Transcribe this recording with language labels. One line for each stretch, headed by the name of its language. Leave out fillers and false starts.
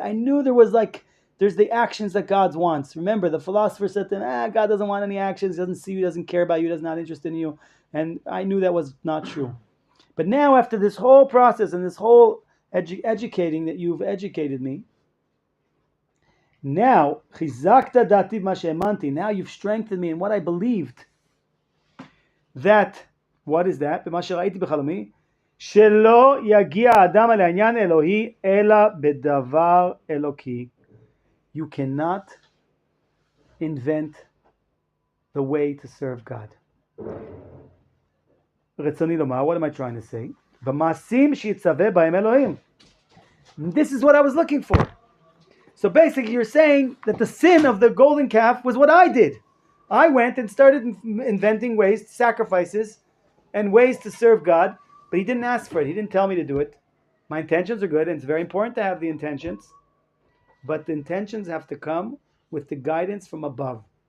English: I knew there's the actions that God wants. Remember, the philosopher said to him, God doesn't want any actions, he doesn't see you, doesn't care about you, does not interested in you. And I knew that was not true. But now, after this whole process and this whole educating that you've educated me, now now you've strengthened me in what I believed. That. What is that?
Hebrew: במה שראיתי בחלומי, שלא יגיע האדם על העניין אלוהי, אלא בדבר אלוקי.
English: You cannot invent the way to serve God.
Hebrew: רצוני לומר,
English: what am I trying to say?
Hebrew: במעשים שיצווה בהם אלוהים.
English: This is what I was looking for. So basically you're saying that the sin of the golden calf was what I did. I went and started inventing ways, sacrifices, and ways to serve God, but he didn't ask for it. He didn't tell me to do it. My intentions are good, and it's very important to have the intentions, but the intentions have to come with the guidance from above.